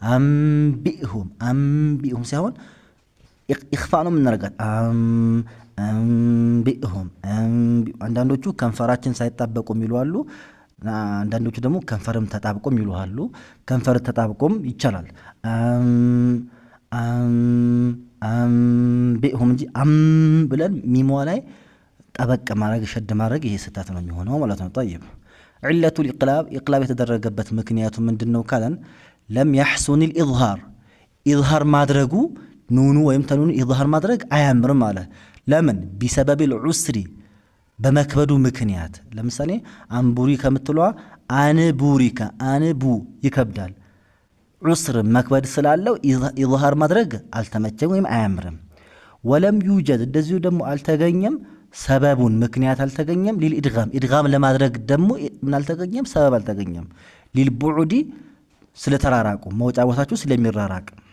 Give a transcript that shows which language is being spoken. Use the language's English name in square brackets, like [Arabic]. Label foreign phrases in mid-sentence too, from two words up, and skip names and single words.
[Amharic] አንቢኡሁም ሳይሆን ኢኽፋ ነው የምናደርጋት አንቢኡሁም። አንዳንዶቹ ከንፈራችን ሳይጣበቁ የሚሉ አሉ። አንዳንዶቹ ደግሞ ከንፈርም ተጣብቆ የሚሉ አሉ። ከንፈር ተጣብቆም ይቻላል አንቢኡሁም እንጂ ብለን ሚሟ ላይ ጠበቅ ማድረግ ሸድ ማድረግ ይሄ ስህተት ነው የሚሆነው ማለት ነው። [Arabic] طيب علة الإقلاب إقلاب [Amharic] የተደረገበት ምክንያቱ ምንድነው ካለን ለም [Arabic] يحسن الإظهار [Amharic] ኢዝሃር ማድረጉ ኑኑ ወይም ተንዊኑ ኢዝሃር ማድረግ አያምርም አለ። ለምን [Arabic] بسبب العسر [Amharic] በመክበዱ ምክንያት። ለምሳሌ አንቡሪ ከምትለዋ አንቡሪከ አንቡ ይከብዳል። ዑስር መክበድ ስላለው ኢዝሃር ማድረግ አልተመቸም ወይም አያምርም። ወለም يوجد እንደዚሁ ደግሞ አልተገኘም ሰበቡን ምክንያት አልተገኘም። ኢድጋም ለማድረግ ደግሞ ምን አልተገኘም ሰበብ አልተገኘም። ሊልቡዑዲ ስለተራራቁ መውጫ ቦታቸው ስለሚራራቅ